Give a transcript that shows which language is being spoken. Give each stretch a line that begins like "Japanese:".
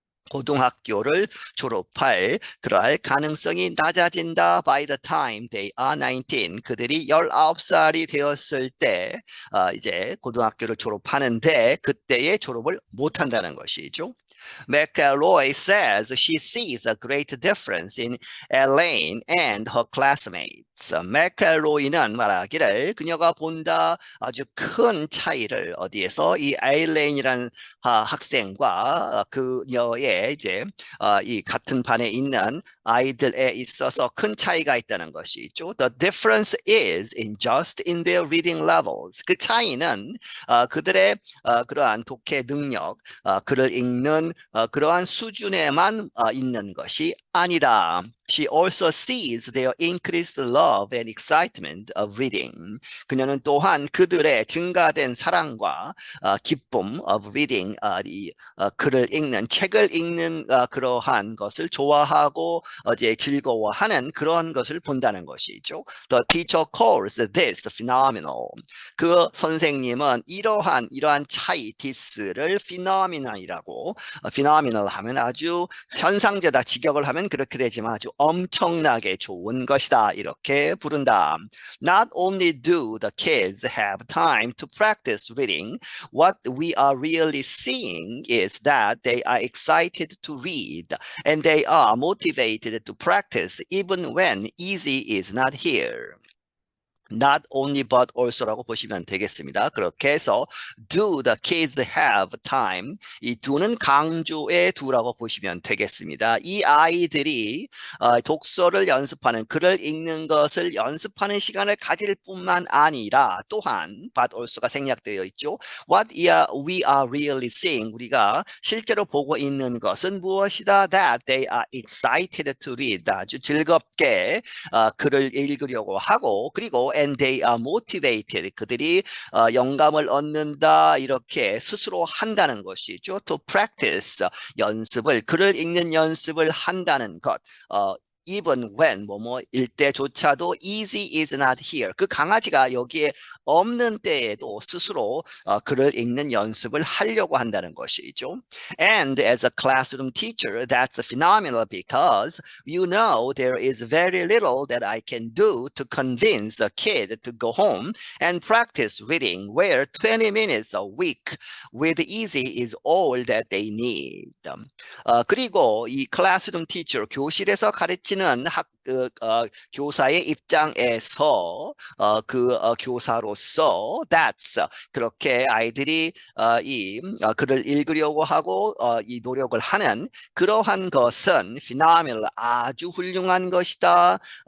Korean: 고등학교를 졸업할 그럴 가능성이 낮아진다
English: by the time they are 19.
Korean: 그들이 19살이 되었을 때 이제 고등학교를 졸업하는데 그때의 졸업을 못한다는 것이죠.
English: McElroy says she sees a great difference in Elaine and her classmates.
Korean: 맥켈로이는 말하기를 그녀가 본다 아주 큰 차이를 어디에서 이 에일레인이라는 학생과 그녀의 이제 이 같은 반에 있는 아이들에 있어서 큰 차이가 있다는 것이죠.
English: The difference is just in their reading levels.
Korean: 그 차이는 그들의 그러한 독해 능력, 글을 읽는 그러한 수준에만 있는 것이 아니다.
English: She also sees their increased love and excitement of reading.
Korean: 그녀는 또한 그들의 증가된 사랑과 기쁨
English: of reading,
Korean: 글을 읽는, 책을 읽는 그러한 것을 좋아하고 이제 즐거워하는 그런 것을 본다는 것이죠.
English: The teacher calls this phenomenal.
Korean: 그 선생님은 이러한 차이, this를 phenomenal이라고, phenomenal 하면 아주 현상제다, 직역을 하면 그렇게 되지만 아주 엄청나게 좋은 것이다 이렇게 부른다.
English: Not only do the kids have time to practice reading, what we are really seeing is that they are excited to read and they are motivated to practice even when easy is not here. Not only but also라고
Korean: 보시면 되겠습니다. 그렇게 해서
English: do the kids have time
Korean: 이 do는 강조의 do라고 보시면 되겠습니다. 이 아이들이 독서를 연습하는 글을 읽는 것을 연습하는 시간을 가질 뿐만 아니라 또한
English: but also
Korean: 가 생략되어 있죠.
English: What we are really seeing
Korean: 우리가 실제로 보고 있는 것은 무엇이다?
English: That they are excited to read
Korean: 아주 즐겁게 글을 읽으려고 하고 그리고
English: and they are motivated.
Korean: 그들이 영감을 얻는다 이렇게 스스로 한다는 것이죠.
English: To practice
Korean: 연습을 글을 읽는 연습을 한다는 것.
English: Even when
Korean: 뭐뭐일 때조차도
English: easy is not here.
Korean: 그 강아지가 여기에 없는 때에도 스스로 글을 읽는 연습을 하려고 한다는 것이죠.
English: And as a classroom teacher, that's phenomenal because you know there is very little that I can do to convince a kid to go home and practice reading where 20 minutes a week with easy is all that they need.
Korean: 그리고 이 classroom teacher, 교실에서 가르치는 교사의 입장에서 교사로서 that's 그렇게 아이들이 이 글을 읽으려고 하고 이 노력을 하는 그러한 것은 phenomenal 아주 훌륭한 것이다.